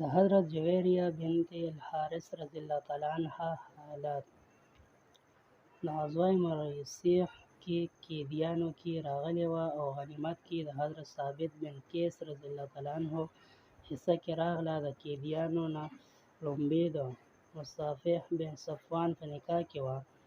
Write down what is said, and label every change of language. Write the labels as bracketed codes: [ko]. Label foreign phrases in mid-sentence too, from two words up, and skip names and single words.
[ps] حضرت جویریہ بنت الحارث [ar] رضی اللہ تعالیٰ عنہ [ps] حالات د غزوه مريسيح کې قیدیانو کې راغلې وه او غنیمت کې د حضرت ثابت بن قیس [ar] رضی الله تعالی عنه [ps] حصه کې راغله. د قیدیانو نه لومړی د مصافح بن صفوان په نکاح کې وه.